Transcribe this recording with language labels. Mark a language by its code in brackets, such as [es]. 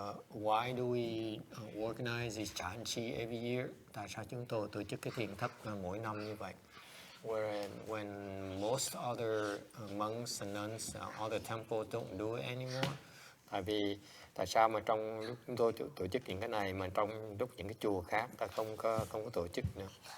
[en] Why do we organize this Chanchi every year? [vi] Tại sao chúng tôi tổ chức cái thiền thất mỗi năm như vậy? [en] When most other monks and nuns, other temples don't do it anymore. [vi] Tại sao mà trong lúc chúng tôi tổ chức những cái này mà trong lúc những cái chùa khác ta không có tổ chức nữa?